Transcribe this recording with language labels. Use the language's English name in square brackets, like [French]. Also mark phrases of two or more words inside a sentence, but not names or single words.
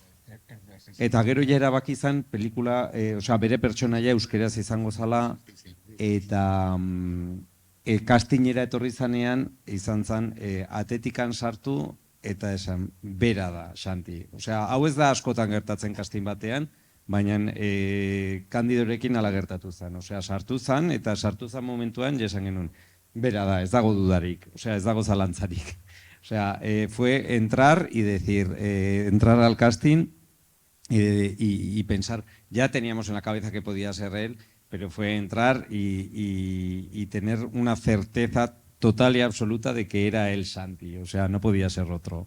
[Basque] Eta gero ja erabaki zen pelikula, bere pertsonaia euskeraz izango zala, eta castingera etorri zanean izan zen atetikan sartu eta esan bera da Xanti. Hau ez da askotan gertatzen casting batean, baina Kandidorekin ala gertatu zen. Sartu zen eta sartu zen momentuan esan genuen. Bera da, ez dago dudarik, ez dago zalantzarik. [Spanish] Fue entrar y decir, entrar al casting y pensar, ya teníamos en la cabeza que podía ser él, pero fue entrar y tener una certeza total y absoluta de que era él Santi, no podía ser otro.